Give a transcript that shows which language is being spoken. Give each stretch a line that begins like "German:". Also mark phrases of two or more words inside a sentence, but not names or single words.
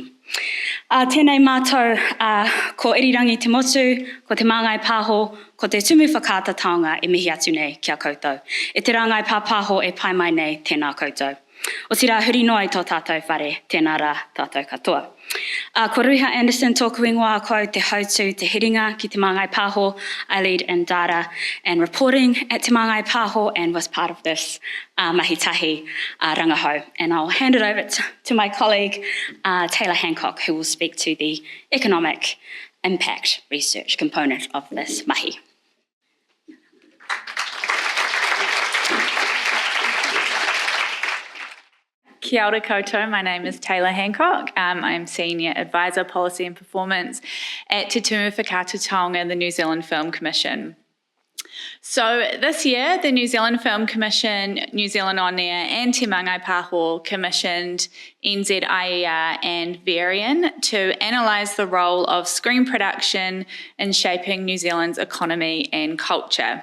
Māori: Tēnei mātou ko irirangi te motu, ko te Māngai Pāho, ko te tumu whakaata taonga e mihi atu nei kia koutou. E te rangai pāpāho e pai mai nei tēnā koutou. O tira huri noi tō tātou whare, tēnā rā tātou katoa. Ko Ruha Anderson tōku ingoa ko te hautu te hiringa ki te Māngai Pāho.
English: I lead in data and reporting at te Māngai Pāho and was part of this
Māori: Mahi Tahi rangahau.
English: And I'll hand it over to my colleague Taylor Hancock, who will speak to the economic impact research component of this mahi.
Māori: Kia ora koutou,
English: my name is Taylor Hancock. I'm Senior Advisor Policy and Performance at Te Tumu Whakaata Taonga, the New Zealand Film Commission. So this year, the New Zealand Film Commission, New Zealand On Air and Te Māngai Pāho commissioned NZIER and Varian to analyse the role of screen production in shaping New Zealand's economy and culture.